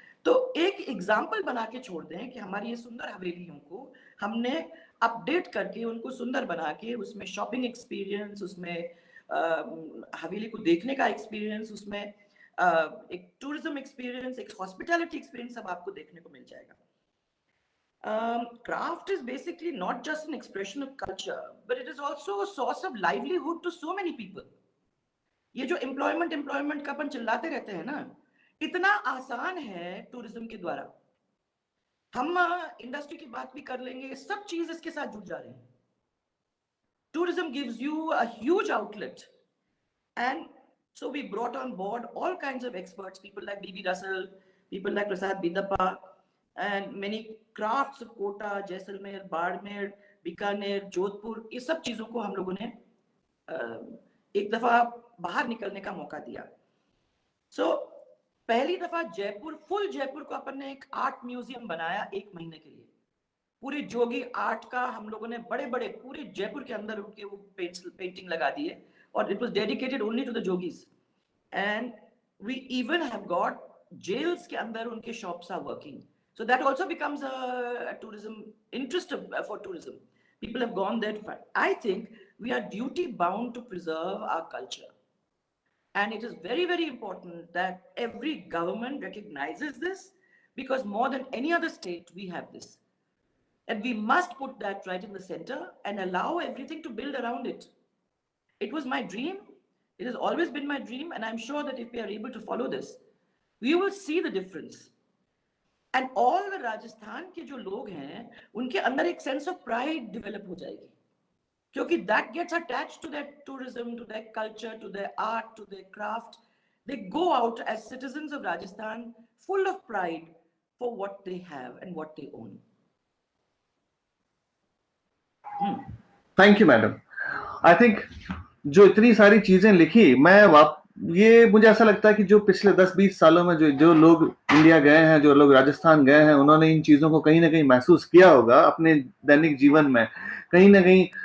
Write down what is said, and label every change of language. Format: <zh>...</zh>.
<hi>तो एक एग्जाम्पल बना के छोड़ दें कि हमारी ये सुंदर हवेलियों को हमने अपडेट करके, उनको सुंदर बना के, उसमें शॉपिंग एक्सपीरियंस, उसमें हवेली को देखने का एक्सपीरियंस, उसमें एक टूरिज्म एक्सपीरियंस, एक हॉस्पिटैलिटी एक्सपीरियंस सब आपको देखने को मिल जाएगा।</hi> <en>Craft is basically not just an expression of culture, but it is also a source of livelihood to so many people.</en> <hi>ये जो एम्प्लॉयमेंट का अपन चिल्लाते रहते हैं ना, इतना आसान है टूरिज्म के द्वारा। हम इंडस्ट्री की बात भी कर लेंगे, सब चीज इसके साथ जुड़ जा रही है।</hi> <en>Tourism gives you a huge outlet, and so we brought on board all kinds of experts, people like B.B. Russell, people like Prasad Bidappa, and many crafts of Kota,</en> <hi>Jaisalmer, Bardmer, Bikaner, Jodhpur, ये सब चीजों को हम लोगों ने एक दफा बाहर निकलने का मौका दिया। पहली दफा जयपुर, फुल जयपुर को अपन ने एक आर्ट म्यूजियम बनाया 1 महीने के लिए। पूरे जोगी आर्ट का हम लोगों ने बड़े बड़े पूरे जयपुर के अंदर उनके वो पेंटिंग लगा दिए, और</hi> <en>it was dedicated only to the yogis. And we even have got jails</en> <hi>के अंदर उनके</hi> <en>shops are working. So that also becomes a tourism interest for tourism. People have gone there to find. I think we are duty bound to preserve our culture. And it is very, very important that every government recognizes this, because more than any other state, we have this. And we must put that right in the center and allow everything to build around it. It was my dream. It has always been my dream. And I'm sure that if we are able to follow this, we will see the difference. And all the Rajasthan</en> <hi>के जो लोग हैं, उनके अंदर एक</hi> <en>sense of pride develop</en> <hi>हो जाएगी.</hi> <en>क्योंकि that gets attached to their tourism, to their culture, to their art, to their craft. They go out as citizens of Rajasthan full of pride for what they have and what they own.</en> <hi>Thank you madam. I think जो इतनी सारी चीजें लिखी, ये मुझे ऐसा लगता है कि जो पिछले 10-20 सालों में जो लोग इंडिया गए हैं, जो लोग राजस्थान गए हैं, उन्होंने इन चीजों को कहीं ना कहीं महसूस किया होगा अपने दैनिक जीवन में, कहीं ना कहीं।</hi>